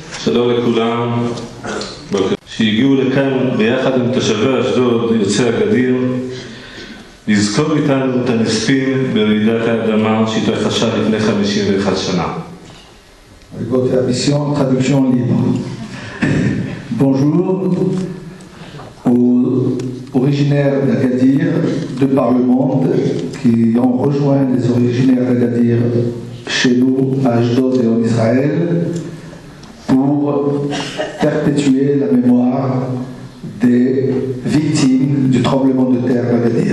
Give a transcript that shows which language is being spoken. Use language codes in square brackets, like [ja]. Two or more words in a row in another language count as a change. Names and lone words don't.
[he] שלום לכולם, שהגיעו לכאן ביחד עם תושבי אשדוד, יוצאי הגדיר, לזכור איתנו את הנספים ברעידת האדמה שהתרחשה לפני 51 שנה. [fr] Votre mission, traduction libre. Bonjour aux originaires d'Agadir de par le monde qui ont rejoint les originaires d'Agadir chez nous à Ashdod et en Israël pour perpétuer la mémoire des victimes du tremblement de terre d'Agadir.